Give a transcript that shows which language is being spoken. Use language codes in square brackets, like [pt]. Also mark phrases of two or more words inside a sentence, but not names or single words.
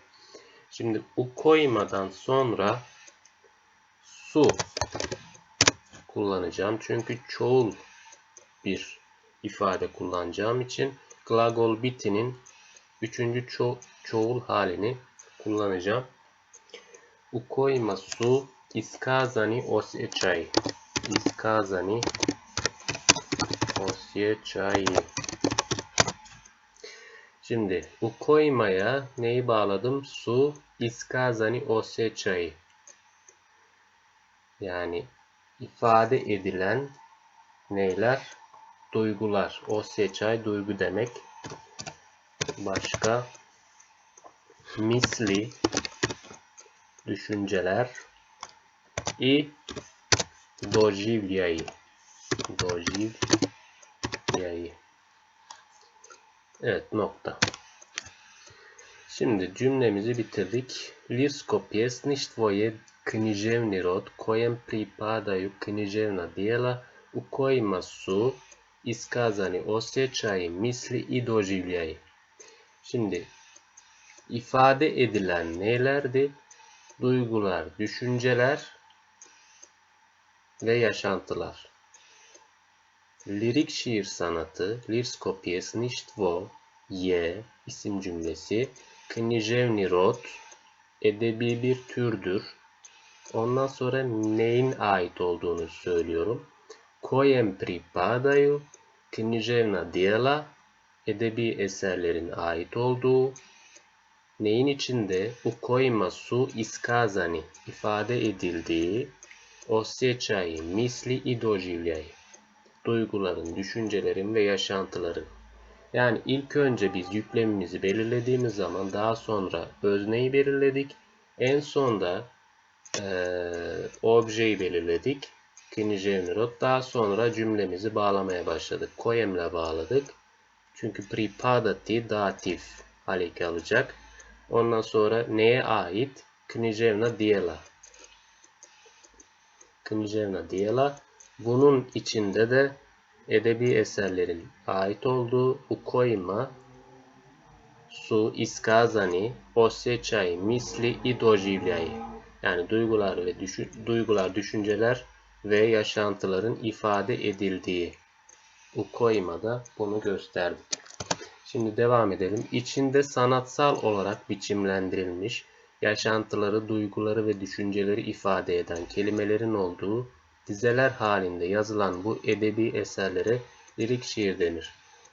[tr] Şimdi ukoyma'dan sonra su kullanacağım. Çünkü çoğul bir ifade kullanacağım için [bs] glagol bitinin [tr] 3. çoğul halini kullanacağım. [bs] Ukoyma su iskazani osjećaj. İskazani osjećaj. [tr] Şimdi ukoyma'ya neyi bağladım? [bs] Su iskazani osjećaj. [tr] Yani ifade edilen neyler? Duygular. Osjećaj duygu demek. Başka misli düşünceler [bs] i doživljaj. Doživljaj. [tr] Evet, nokta. Şimdi cümlemizi bitirdik. [bs] Lirsko pjesništvo je književni rod kojem pripadaju književna djela u kojima su iskazani osjećaji, misli i doživljaji. [tr] Şimdi ifade edilen nelerdi? Duygular, düşünceler ve yaşantılar. Lirik şiir sanatı, [bs] lirsko pjesništvo je [tr] isim cümlesi, [bs] književni rod [tr] edebi bir türdür. Ondan sonra neyin ait olduğunu söylüyorum. [bs] Kojem pripadaju književna djela [tr] edebi eserlerin ait olduğu. Neyin içinde? [bs] U kojima su iskazani [tr] ifade edildiği [bs] osjećaji, misli i doživljaji. [tr] Duyguların, düşüncelerin ve yaşantıların. Yani ilk önce biz yüklemimizi belirlediğimiz zaman daha sonra özneyi belirledik. En sonda objeyi belirledik. [bs] Književni rod. [tr] Daha sonra cümlemizi bağlamaya başladık. Kojem'le bağladık. Çünkü pripadati datif haleki alacak. Ondan sonra neye ait? [bs] Književna djela. Književna djela. [tr] Bunun içinde de edebi eserlerin ait olduğu [bs] u kojima su iskazani osjećaji, misli i doživljaji. [tr] Yani duygular, düşünceler ve yaşantıların ifade edildiği. [bs] U kojima'da [tr] bunu gösterdik. Şimdi devam edelim. İçinde sanatsal olarak biçimlendirilmiş, yaşantıları, duyguları ve düşünceleri ifade eden kelimelerin olduğu dizeler halinde yazılan bu edebi eserlere lirik şiir denir.